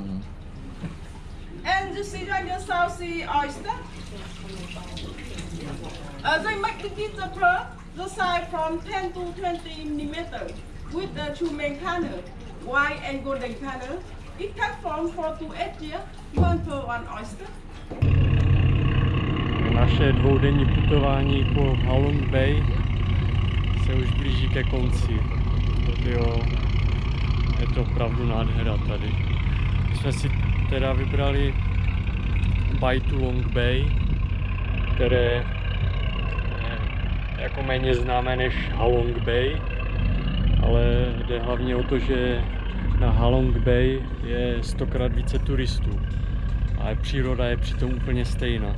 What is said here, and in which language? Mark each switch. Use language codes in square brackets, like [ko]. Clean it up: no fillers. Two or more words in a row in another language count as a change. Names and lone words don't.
[en] And you see right the South Sea oyster. They make the pearl, the size from 10 to 20 millimeters, with the 2 main colors, white and golden color. It takes from 4 to 8 years to unfurl an oyster. [cs] Naše dvoudenní putování po Halong Bay se už blíží ke konci. Jo, je to opravdu nádhera tady. My jsme si teda vybrali Bai Tu Long Bay, které je jako méně známé než Halong Bay, ale jde hlavně o to, že na Halong Bay je 100krát více turistů, ale příroda je přitom úplně stejná.